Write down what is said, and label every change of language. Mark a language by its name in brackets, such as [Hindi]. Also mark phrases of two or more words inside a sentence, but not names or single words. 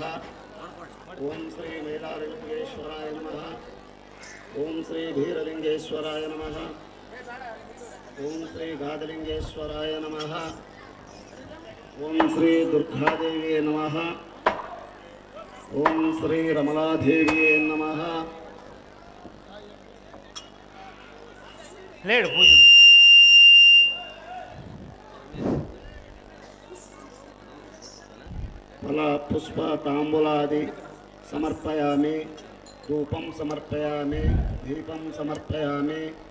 [Sanskrit] ಓಂ ಶ್ರೀ ಮೈಲಾರಲಿಂಗೇಶ್ವರಾಯ ನಮಃ. ಓಂ ಶ್ರೀ ಭೀರಲಿಂಗೇಶ್ವರಾಯ ನಮಃ. ಓಂ ಶ್ರೀ ಗಾದಲಿಂಗೇಶ್ವರಾಯ ನಮಃ. ಓಂ ಶ್ರೀ ದುರ್ಗಾದೇವಿಯೇ ನಮಃ. ಓಂ ಶ್ರೀ ರಮಲಾದೇವಿಯೇ ನಮಃ. [Kannada] ಲೇಡು ಪೂಜೆ. [Sanskrit] ಫಲ ಪುಷ್ಪ ತಾಂಬೂಲಾದಿ ಸಮರ್ಪಯಾಮಿ. ಧೂಪಂ ಸಮರ್ಪಯಾಮಿ. ದೀಪಂ ಸಮರ್ಪಯಾಮಿ.